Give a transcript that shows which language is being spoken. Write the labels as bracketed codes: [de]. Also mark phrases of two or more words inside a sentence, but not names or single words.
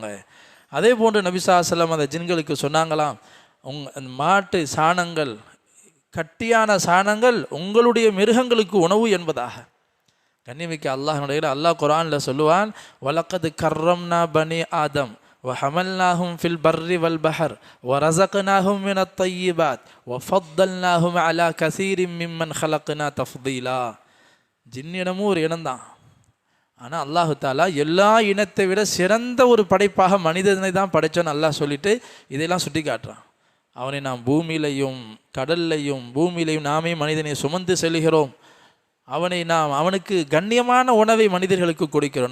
[ta] அதே போன்று நபி [ar] صلى الله عليه وسلم [ta] அந்த ஜின்களுக்கு சொன்னாங்களாம், அந்த மாட்டு சாணங்கள், கட்டியான சாணங்கள் உங்களுடைய மிருகங்களுக்கு உணவு என்பதாக. கண்ணியமிக்க அல்லாஹ்வுடைய அல்லாஹ் குர்ஆனில் சொல்லுவான், [ar] ولقد كرمنا بني آدم وحملناهم في البر والبحر ورزقناهم من الطيبات وفضلناهم على كثير ممن خلقنا تفضيلا. [ta] ஜின்னிடமும் ஒரு இனம்தான். ஆனால் அல்லாஹு தாலா எல்லா இனத்தை விட சிறந்த ஒரு படைப்பாக மனிதனை தான் படைச்சோன்னு அல்லாஹ் சொல்லிட்டு இதையெல்லாம் சுட்டி காட்டுறான். அவனை நாம் பூமியிலையும் கடல்லையும் பூமியிலையும் நாமே மனிதனை சுமந்து செல்கிறோம். அவனுக்கு கண்ணியமான உணவை மனிதர்களுக்கு கொடுக்கிறோம்.